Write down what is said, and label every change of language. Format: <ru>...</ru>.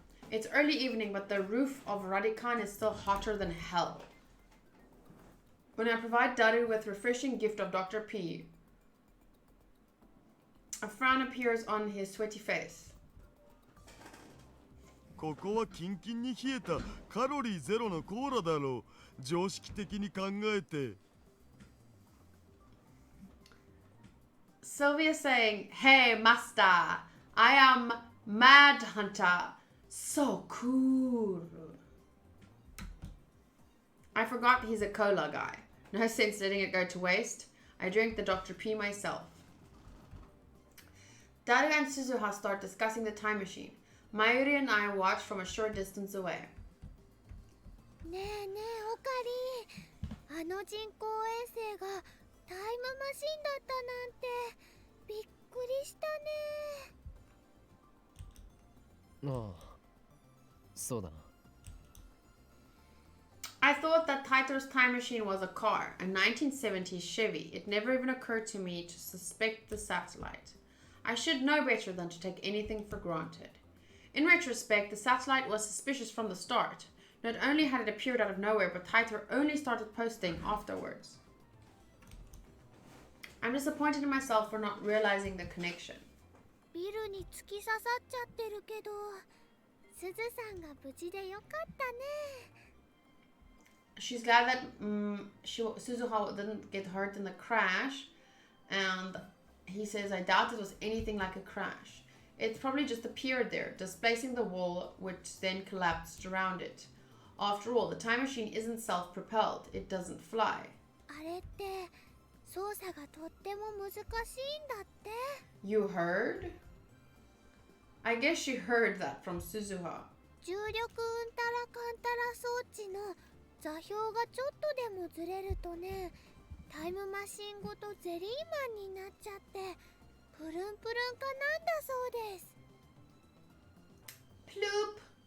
<en>It's early evening, but the roof of Radikan is still hotter than hell. When I provide Daru with refreshing gift of Dr. P, a frown appears on his sweaty face.</en> <ja>ここはキンキンに冷えたカロリーゼロのコーラだろう。常識的に考えて。</ja> <en>Sylvia saying, "Hey, master, I am Mad Hunter. So cool." I forgot he's a cola guy. No sense letting it go to waste. I drink the Dr. P myself. Daru and Suzuha start discussing the time machine. Mayuri and I watch from a short distance away.</en> <ja>ねえねえオカリ、あの人工衛星がタイムマシンだったなんてびっくりしたね。ああ、そうだな。</ja> <en>I thought that Taito's time machine was a car, a 1970s Chevy. It never even occurred to me to suspect the satellite. I should know better than to take anything for granted. In retrospect, the satellite was suspicious from the start. Not only had it appeared out of nowhere, but Taito only started posting afterwards. I'm disappointed in myself for not realizing the connection.</en> <ja>ビルに突き刺さっちゃってるけど、すずさんが無事でよかったね。</ja> <en>She's glad that Suzuha didn't get hurt in the crash, and he says, I doubt it was anything like a crash. It probably just appeared there, displacing the wall, which then collapsed around it. After all, the time machine isn't self-propelled. It doesn't fly.</en> <ja>あれって操作がとっても難しいんだって。</ja> <en>You heard? I guess she heard that from Suzuha.</en> <ja>重力うんたらかんたら装置の座標がちょっとでもずれるとね、タイムマシンごとゼリーマンになっちゃってプルンプルンかなんだそうです。</ja> <en>Ploop!</en>